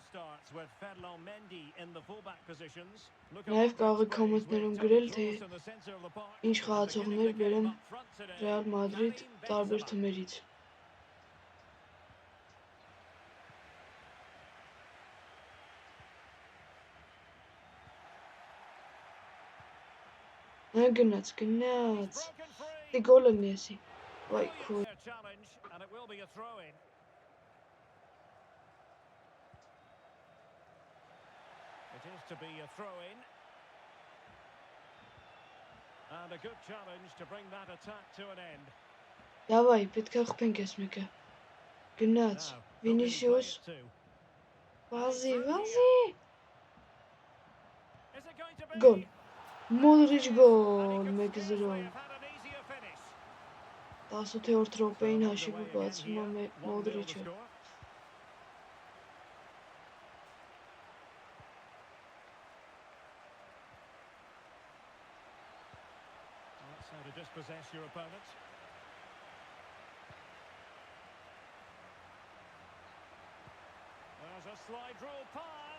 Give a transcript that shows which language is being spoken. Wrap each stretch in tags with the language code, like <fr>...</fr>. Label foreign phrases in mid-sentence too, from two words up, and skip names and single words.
<hy>Նաև կարող եք կոմենտներում գրել, թե ինչ խաղացողներ բերեմ Ռեալ Մադրիդ տարբեր թիմերից։ Գնաց։ Դե գոլ լինի էսի։ Վայ քո։</hy> <en>It is to be a throw-in. And a good challenge to bring that attack to an end.</en> <hy>Davay, պետք է խփենք այս մեկը։ Գնաց։ Վինիսիուս։ Վազի։ Գոլ։ Մոդրիչ գոլ 1-0 18-րդ րոպեին հաշիվը բացվում է Մոդրիչը</hy> <en>That's how to dispossess your opponent. There's a slide rule pass.</en>